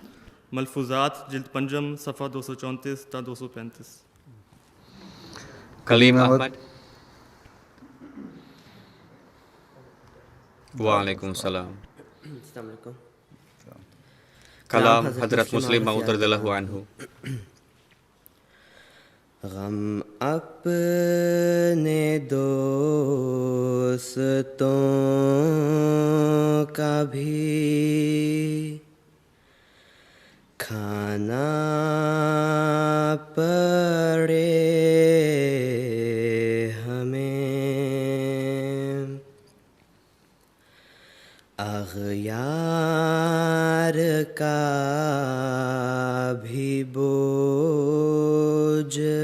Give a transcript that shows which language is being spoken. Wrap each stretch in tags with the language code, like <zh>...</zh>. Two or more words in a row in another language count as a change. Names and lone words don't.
<ur>ملفوظات جلد پنجم، صفحہ 234 تا 235. Kalim Ahmad. Waalaikumsalam. کلام حضرت مسلم موعود</ur> <ar>رضي الله عنه.</ar> <ur>غم اپنے دوستوں کا بھی کھانا پڑے ہمیں، اغیار کا بھی بوجھ</ur>